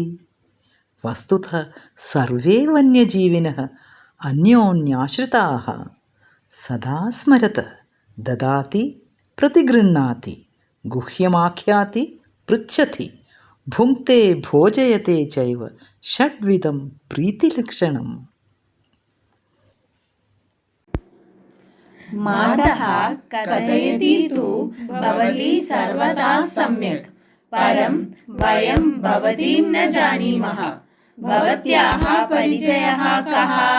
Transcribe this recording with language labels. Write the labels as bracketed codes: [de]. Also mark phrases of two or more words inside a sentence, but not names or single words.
[sa] വസ്തുതഃ സർവേ വന്യജീവിനഃ അന്യോന്യാശ്രിതാഃ. സദാ സ്മരത ദദാതി പ്രതിഗൃഹ്ണാതി ഗുഹ്യമാഖ്യാതി പൃച്ഛതി ഭുങ്ക്തേ ഭോജയത്തെ ചൈവ ഷഡ്വിധം പ്രീതിലക്ഷണം. मातः कथयति तु भवती सर्वदा सम्यक्, परं वयं भवतीं न जानीमः. भवत्याः परिचयः कः?